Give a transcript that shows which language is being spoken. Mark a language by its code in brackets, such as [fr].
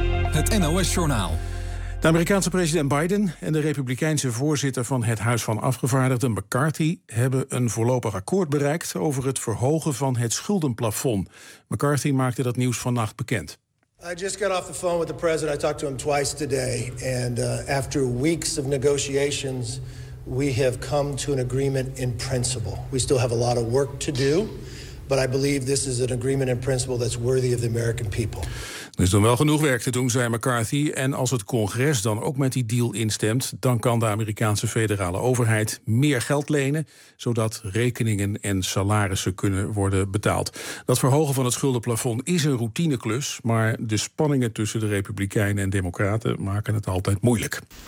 [nl] Het NOS-journaal. De Amerikaanse president Biden en de Republikeinse voorzitter van het Huis van Afgevaardigden, McCarthy, hebben een voorlopig akkoord bereikt over het verhogen van het schuldenplafond. McCarthy maakte dat nieuws vannacht bekend. [en] I just got off the phone with the president. I talked to him twice today. And after weeks of negotiations, we have come to an agreement in principle. We still have a lot of work to do, but I believe this is an agreement in principle that's worthy of the American people. [nl] Er is dan wel genoeg werk te doen, zei McCarthy. En als het congres dan ook met die deal instemt, dan kan de Amerikaanse federale overheid meer geld lenen, zodat rekeningen en salarissen kunnen worden betaald. Dat verhogen van het schuldenplafond is een routineklus, maar de spanningen tussen de Republikeinen en Democraten maken het altijd moeilijk.